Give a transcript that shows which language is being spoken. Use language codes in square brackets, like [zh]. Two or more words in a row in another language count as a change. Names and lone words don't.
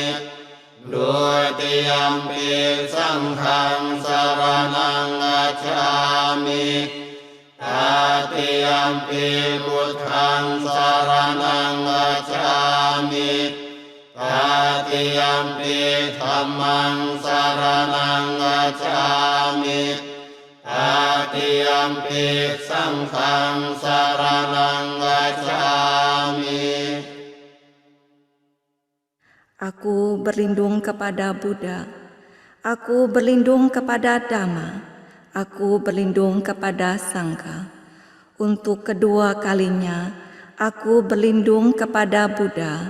[pi] ดุติยัมปิสังฆังสรณังกัจฉามิตติยัมปิพุทธังสรณังกัจฉามิตติยัมปิธัมมังสรณังกัจฉามิตติยัมปิสังฆังสรณังกัจฉามิ [id] Aku berlindung kepada Buddha, aku berlindung kepada Dhamma, aku berlindung kepada Sangha. Untuk kedua kalinya, aku berlindung kepada Buddha.